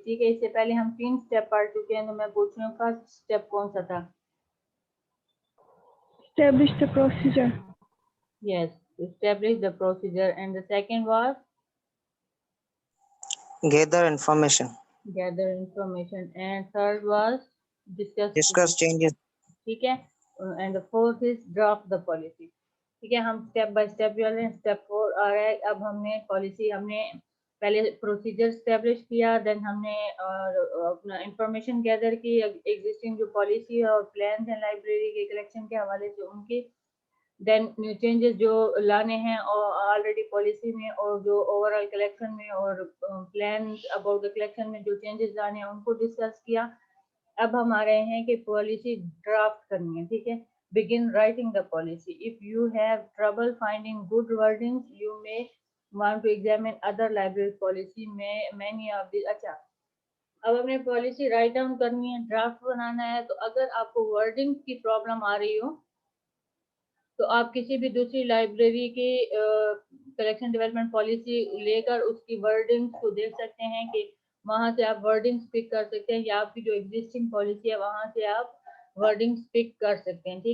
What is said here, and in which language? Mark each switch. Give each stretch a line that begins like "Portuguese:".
Urdu: ٹھیک ہے, اس سے پہلے ہم 3 اسٹیپ پڑھ چکے ہیں, تو میں پوچھ رہی ہوں فرسٹ اسٹیپ کون سا تھا؟
English: Establish the procedure. Yes, establish the procedure. And the second was? Gather information. Gather information. And third was? Discuss changes.
Urdu: ٹھیک ہے,
English: and the fourth is draft the policy.
Urdu: ٹھیک ہے, ہم اسٹیپ بائی اسٹیپ چل رہے ہیں. اسٹیپ 4 آ رہا ہے. اب ہم نے پالیسی, ہم نے پہلے پروسیجر اسٹیبلش کیا, دین ہم نے اپنا انفارمیشن گیدر کی ایگزسٹنگ جو پالیسی اور پلانس ہیں لائبریری کے کلیکشن کے حوالے سے ان کی, دین چینجز جو لانے ہیں آلریڈی پالیسی میں اور جو اوور آل کلیکشن میں اور پلان اباؤٹ دا کلیکشن میں جو چینجز لانے ہیں ان کو ڈسکس کیا. اب ہم آ رہے ہیں کہ پالیسی ڈرافٹ کرنی ہے. ٹھیک ہے,
English: begin writing the policy. If you have trouble finding good wordings, you may want to examine other library policy. Many of these.
Urdu: اچھا, اب ہم نے پالیسی رائٹ ڈاؤن کرنی ہے, ڈرافٹ بنانا ہے, تو اگر آپ کو ورڈنگ کی پرابلم آ رہی ہو تو آپ کسی بھی دوسری لائبریری کی کلیکشن ڈیولپمنٹ پالیسی لے کر اس کی ورڈنگ کو دیکھ سکتے ہیں کہ وہاں سے آپ ورڈنگ پک کر سکتے ہیں, یا آپ کی جو ایگزسٹنگ پالیسی ہے وہاں سے آپ ورڈنگ پک کر سکتے ہیں.